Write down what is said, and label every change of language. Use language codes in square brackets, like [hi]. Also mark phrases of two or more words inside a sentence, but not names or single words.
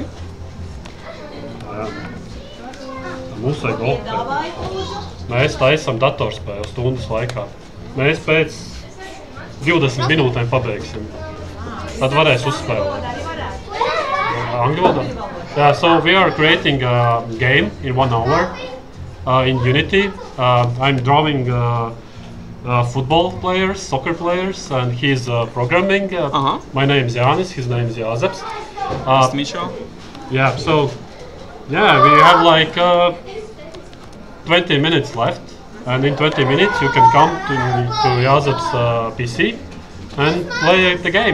[lv] Jā. Mums vajag opēt. Mēs taisam datorspēles stundas laikā. Mēs pēc 20 minūtēm pabeigsim. Tad varēs uzspēlēt. Angļu valodā? [en] Yeah, so we are creating a game in 1 hour. In Unity, I'm drawing football players, soccer players, and he's programming. My name is Jānis, his name is Jāzeps. Nice to meet you. Yeah, so we have like 20 minutes left, and in 20 minutes you can come to Jāzeps' PC and play the game.